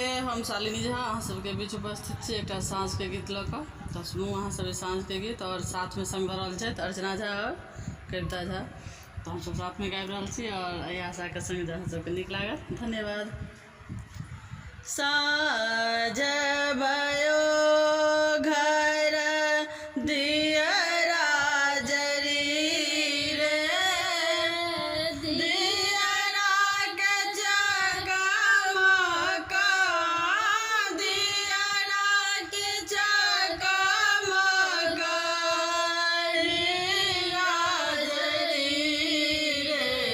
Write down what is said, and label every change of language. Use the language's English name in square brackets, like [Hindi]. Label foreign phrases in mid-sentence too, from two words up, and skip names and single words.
[Maithili] हम शालिनी झा अहाँ सबके बीच उपस्थित छी एकटा साँझ के गीत लऽ कऽ। तऽ सुनू अहाँ सब साँझ के गीत। और साथ में संग भऽ रहल छथि अर्चना झा और कविता झा। तऽ हम सब साथ में गाबि रहल छी और एहि आशा के संग जे अहाँ सबके नीक लागत। धन्यवाद। साँझ भयो घर दियरा जरी रे, दियरा के जगमग, दियरा के जगमग दियरा जरी रे।